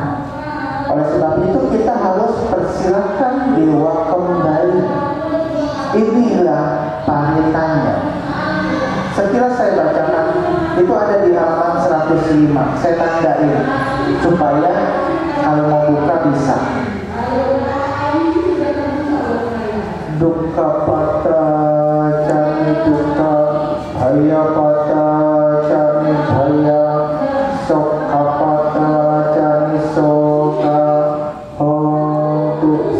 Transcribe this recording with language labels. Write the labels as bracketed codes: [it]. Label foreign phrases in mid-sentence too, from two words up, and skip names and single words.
[id] Oleh sebab itu kita harus persilahkan dewa kembali. Inilah paritanya. Sekilas saya bacakan, itu ada di halaman 105. Saya tandain supaya kalau mau buka bisa. [pi] Dukkha pata cami dukkha, bhaya pata cami bhaya, sokha pata cami sokha, hontu